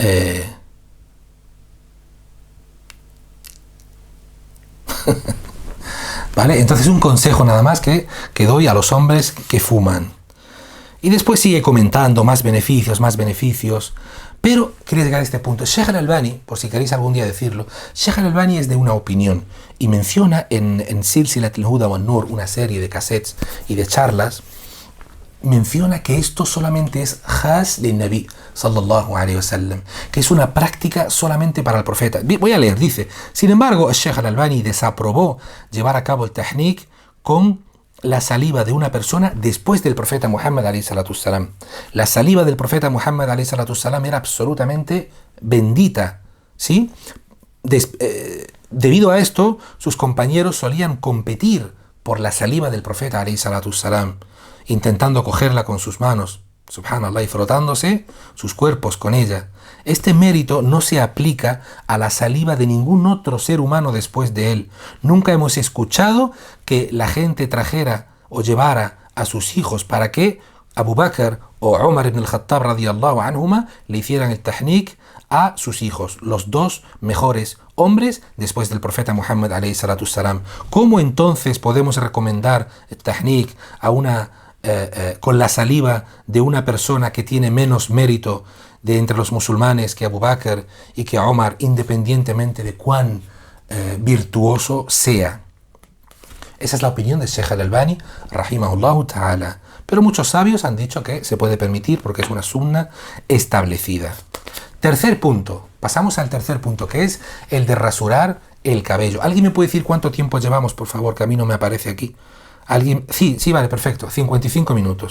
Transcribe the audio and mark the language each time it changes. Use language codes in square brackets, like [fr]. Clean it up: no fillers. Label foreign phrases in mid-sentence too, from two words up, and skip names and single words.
[es] Eh, ¿Vale? Entonces un consejo nada más que doy a los hombres que fuman. Y después sigue comentando más beneficios. Pero quería llegar a este punto. Sheikh al-Albani, por si queréis algún día decirlo, Sheikh al-Albani es de una opinión y menciona en Silsilat al-Huda wa an-Nur, una serie de cassettes y de charlas, menciona que esto solamente es [ar] خاص للنبي صلى الله عليه وسلم, [es] que es una práctica solamente para el profeta. Voy a leer, dice: sin embargo, el Sheikh al-Albani desaprobó llevar a cabo el tahnik con la saliva de una persona después del profeta Muhammad [ar] عليه الصلاة والسلام. [es] La saliva del profeta Muhammad [ar] عليه الصلاة والسلام [es] era absolutamente bendita, ¿sí? Debido a esto, sus compañeros solían competir por la saliva del profeta [ar] عليه الصلاة والسلام, [es] intentando cogerla con sus manos, subhanallah, y frotándose sus cuerpos con ella. Este mérito no se aplica a la saliva de ningún otro ser humano después de él. Nunca hemos escuchado que la gente trajera o llevara a sus hijos para que Abu Bakr o Umar ibn al-Khattab [ar] رضي الله عنهما [es] le hicieran el tahnik a sus hijos, los dos mejores hombres después del profeta Muhammad [ar] عليه الصلاة والسلام. [es] ¿Cómo entonces podemos recomendar el tahnik a con la saliva de una persona que tiene menos mérito de entre los musulmanes que Abu Bakr y que Omar, independientemente de cuán virtuoso sea? Esa es la opinión de Sheikh al-Albani, [ar] رحمه الله تعالى. [es] Pero muchos sabios han dicho que se puede permitir porque es una sunna establecida. Tercer punto. Pasamos al tercer punto, que es el de rasurar el cabello. ¿Alguien me puede decir cuánto tiempo llevamos, por favor, que a mí no me aparece aquí? ¿Alguien? Sí, vale, perfecto. 55 minutos.